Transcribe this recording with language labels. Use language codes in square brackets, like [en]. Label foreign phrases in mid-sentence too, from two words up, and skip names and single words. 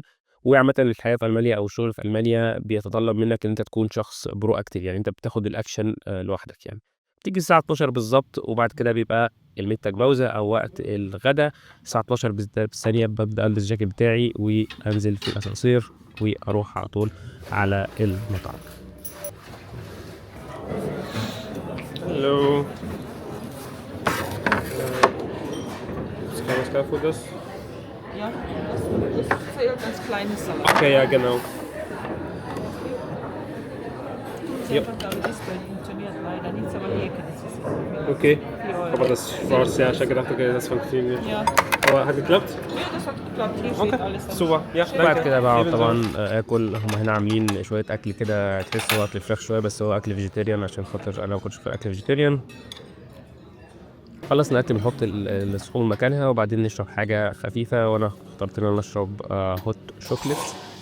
[ar] وعامةً الحياة في ألمانيا أو الشغل في ألمانيا بيتطلب منك إن أنت تكون شخص proactive، يعني أنت بتاخد الأكشن لوحدك يعني. بتيجي الساعة 12:00 بالضبط، وبعد كده بيبقى الميد باوزة أو وقت الغدا. الساعة 12:00 بالثانية بابدأ ألبس الجاكيت بتاعي وأنزل في الأسانسير، وأروح على طول على المطعم. [de] Hallo. Was kann ich da für das? Ja, das zählt als kleines Salat. Okay, ja, genau. Sie Ja, einfach da Display funktioniert leider nicht, aber Heke, das ist okay. 4 Aber Euro. das war sehr, ich habe gedacht, okay, das funktioniert nicht. Ja, Aber hat geklappt? ja, das hat geklappt. Hier steht Okay, alles am super. Ja, Chef. [ar] وبعد [de] danke. [ar] كده باقعد [de] Ebenso. [ar] طبعًا آكل. هُم هنا عاملين شوية أكل كده تحسه هو أكل فراخ شوية، بس هو أكل vegetarian عشان خاطر أنا ما باكلش أكل vegetarian. خلّصنا أكل بنحط الصحون مكانها، وبعدين نشرب حاجة خفيفة، وأنا اخترت إن أنا أشرب [en] hot chocolate.